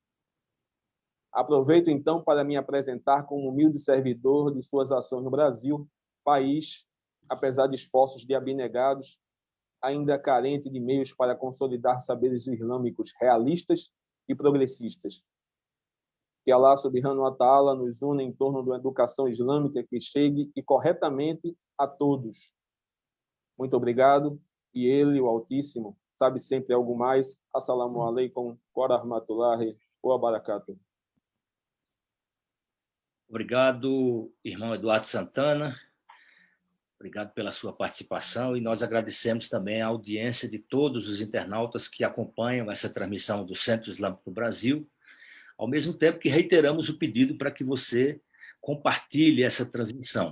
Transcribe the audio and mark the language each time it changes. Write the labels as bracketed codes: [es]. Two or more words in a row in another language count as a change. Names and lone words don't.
[pt] Aproveito, então, para me apresentar como humilde servidor de suas ações no Brasil, país, apesar de esforços de abnegados, ainda carente de meios para consolidar saberes islâmicos realistas e progressistas. Que Allah [ar] سبحانه وتعالى [pt] nos une em torno de uma educação islâmica que chegue e corretamente a todos. Muito obrigado. E ele, o Altíssimo, sabe sempre algo mais. [ar] السلام عليكم ورحمة الله وبركاته. [pt] Obrigado, irmão Eduardo Santana. Obrigado pela sua participação e nós agradecemos também a audiência de todos os internautas que acompanham essa transmissão do Centro Islâmico do Brasil, ao mesmo tempo que reiteramos o pedido para que você compartilhe essa transmissão.